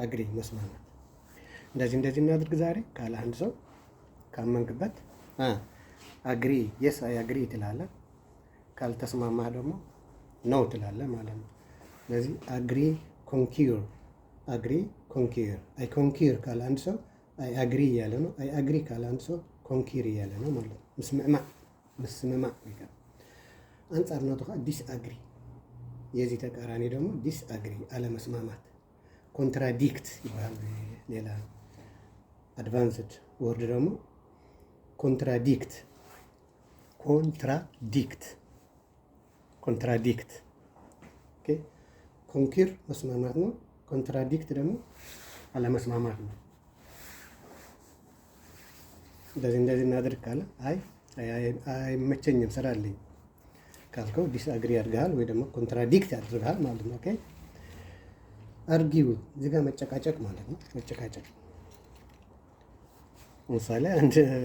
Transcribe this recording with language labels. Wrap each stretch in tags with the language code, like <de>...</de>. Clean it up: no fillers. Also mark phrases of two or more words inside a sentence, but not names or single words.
<am>እንደዚህ እናድርግ ዛሬ ካለ አንድ ሰው ካመንክበት</am> <en>agree yes I agree</en> <am>ትላለህ። ካልተስማማህ ደግሞ ነው ትላለህ ማለት ነው። ስለዚህ</am> <en>agree concur I concur</en> <am>ካለ አንድ ሰው</am> <en>I agree</en> <am>እያለ ነው።</am> <en>I agree</en> <am>ካለ አንድ ሰው ኮንኪር እያለ ነው ማለት ነው።</am> <ti>ምስምማዕ አንጻርነቱ ከዓ</ti> <en>disagree</en> <am>የዚህ ተቃራኒ ደግሞ</am> <en>disagree</en> <am>አለመስማማት። ኮንትራዲክት ይባላል። ሌላ</am> <en>advanced word</en> <am>ደግሞ ኮንትራዲክት</am> <en>okay concur</en> <am>መስማማት ነው። ኮንትራዲክት ደግሞ አለመስማማት ነው። እንደዚህ እናድርግ ካለ አይመቸኝም ስራ አለኝ ካልከው ዲስአግሪ አድርገሃል ወይ ደግሞ ኮንትራዲክት ያድርግሃል ማለት ነው።</am> <en>okay argue</en> <am>እዚህ ጋር መጨቃጨቅ ማለት ነው። መጨቃጨቅ ለምሳሌ አንድ</am>